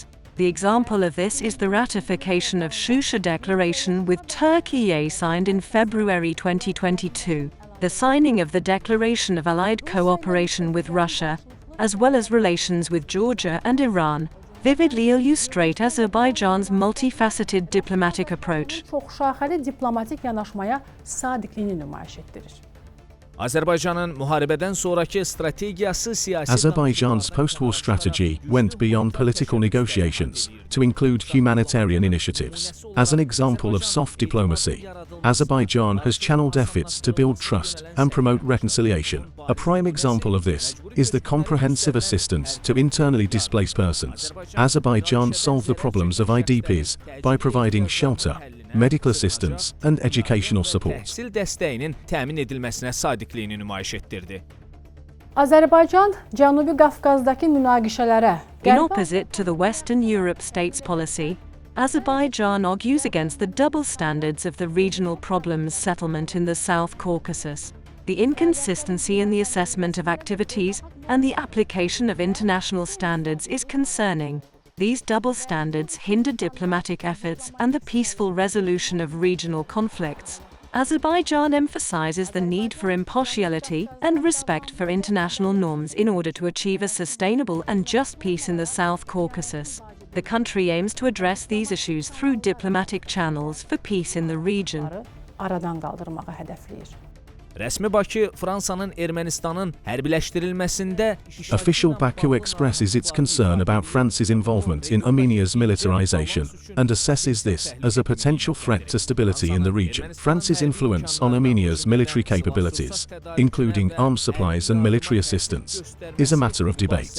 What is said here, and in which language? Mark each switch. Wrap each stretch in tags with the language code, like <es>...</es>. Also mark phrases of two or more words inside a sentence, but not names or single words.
<en>The example of this is the ratification of Shusha Declaration with Turkey signed in February 2022. The signing of the Declaration of Allied Cooperation with Russia, as well as relations with Georgia and Iran, vividly illustrate Azerbaijan's multifaceted diplomatic approach.</en> <az>Çoxşaxəli diplomatik yanaşmaya sadiqliyini nümayiş etdirir. Azərbaycanın müharibədən sonraki strategiyası siyasi</az> <en>Azerbaijan's post-war strategy went beyond political negotiations to include humanitarian initiatives. As an example of soft diplomacy, Azerbaijan has channeled efforts to build trust and promote reconciliation. A prime example of this is the comprehensive assistance to internally displaced persons. Azerbaijan solved the problems of IDPs by providing shelter, medical assistance and educational support.</en> <az>Təhsil dəstəyinin təmin edilməsinə sadiqliyini nümayiş etdirdi. Azərbaycan Cənubi Qafqazdakı münaqişələrə</az> <en>In opposite to the Western Europe states' policy, Azerbaijan argues against the double standards of the regional problems settlement in the South Caucasus. The inconsistency in the assessment of activities and the application of international standards is concerning. These double standards hinder diplomatic efforts and the peaceful resolution of regional conflicts. Azerbaijan emphasizes the need for impartiality and respect for international norms in order to achieve a sustainable and just peace in the South Caucasus. The country aims to address these issues through diplomatic channels for peace in the region.</en> <az>Aradan qaldırmağı hədəfləyir. Rəsmi Bakı Fransanın Ermənistanın hərbiləşdirilməsində</az> <en>Official Baku expresses its concern about France's involvement in Armenia's militarization and assesses this as a potential threat to stability in the region. France's influence on Armenia's military capabilities, including arms supplies and military assistance, is a matter of debate.</en>